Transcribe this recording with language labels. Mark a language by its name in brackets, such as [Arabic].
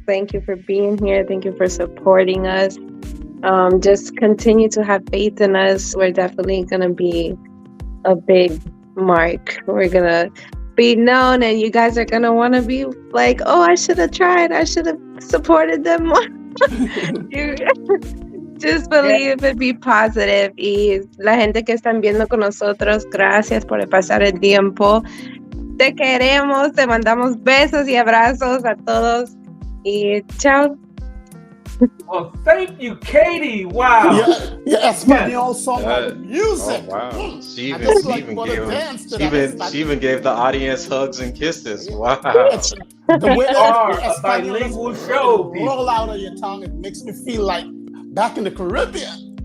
[English] Thank you for being here. Thank you for supporting us. Just continue to have faith in us. We're definitely going to be a big mark. We're going to be known, and you guys are going to want to be like, oh, I should have tried. I should have supported them more. Just believe and be positive. [Spanish] Y la gente que están viendo con nosotros, gracias por pasar el tiempo. Te queremos, te mandamos besos y abrazos a todos. Y chao. [English] Well, thank you, Katie. Wow. Yeah, Espanol song with music. Oh, wow. She even gave the audience hugs and kisses. Wow. The way a bilingual show. Roll out of your tongue, it makes me feel like back in the Caribbean.